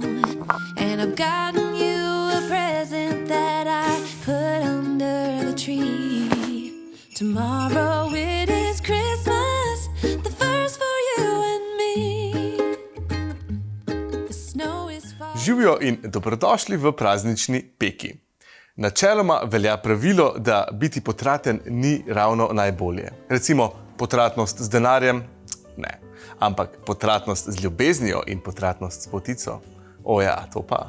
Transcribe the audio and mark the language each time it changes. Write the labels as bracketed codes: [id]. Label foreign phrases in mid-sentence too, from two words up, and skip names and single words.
[en] And I've gotten you a present that I put under the tree. Tomorrow it is Christmas, the first for you and me. The snow is falling. [sl] Živijo in dobrodošli v praznični peki. Načeloma velja pravilo, da biti potraten ni ravno najbolje. Recimo, potratnost z denarjem? Ne. Ampak potratnost z ljubeznijo in potratnost s potico? O ja, to pa.